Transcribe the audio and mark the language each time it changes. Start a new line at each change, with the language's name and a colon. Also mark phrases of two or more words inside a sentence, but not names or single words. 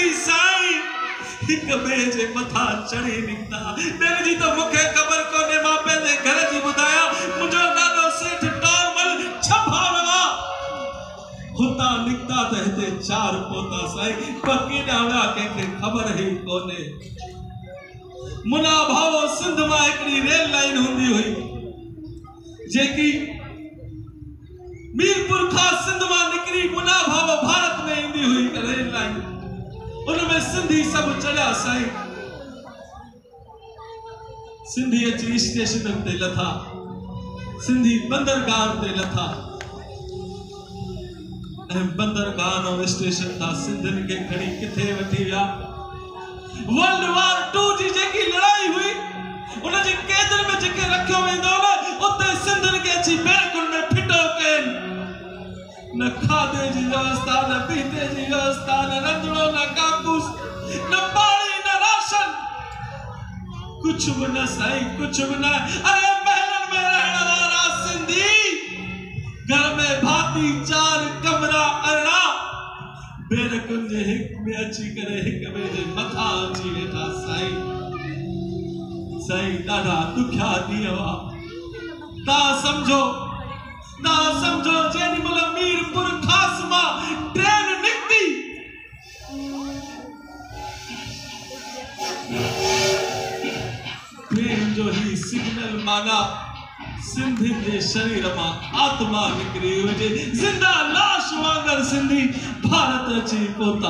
Sindhi: साईं हिक ॿिए जे मथां चढ़ी निकिता ॿियनि जी त मूंखे ख़बर कोन्हे मां पंहिंजे घर जी ॿुधायां मुंहिंजो ॾाॾो सेठ टॉर्मल छभारवा हुतां निकिता त हिते 4 पोता साईं पर केॾा विया कंहिंखे ख़बर ई कोन्हे मुना भावो सिंध मां हिकिड़ी रेल लाइन हूंदी हुई जेकी मीरपुर खां सिंध मां निकिरी मुना भावो भारत में ईंदी हुई रेल लाइन उनमें सिंधी सब चढ़िया साईं सिंधी अची स्टेशन ते लथा सिंधी बंदरगाह ते लथा बंदरगाह और स्टेशन था सिंधियुनि खे खणी किथे वठी विया
English: World War
Sindhi: 2 जी जेकी लड़ाई हुई उन जे कैदनि में जेके रखियो वेंदो न उते सिंधियुनि खे अची बैरकुनि में फिटो कनि न खाधे जी व्यवस्था न पीते जी व्यवस्था न रंधिणो न काकूस न पाणी न राशन कुछ भी न साईं कुछ भी न
Hindi: अरे महलन में रहने वाला
Sindhi: सिंधी घर में भाती 4 कमरा अरड़ा में अची करे हिक ॿिए जे मथां अची वेठा साईं। साईं ॾाढा ॾुखिया ॾींहं हुआ। तव्हां सम्झो जेॾी महिल मीरपुर ख़ास मां ट्रेन निकिती, ट्रेन जो ही सिग्नल माना सिंधी जे शरीर मां आत्मा निकिरी हुजे, ज़िंदा लाश वांगर सिंधी भारत अची पहुता।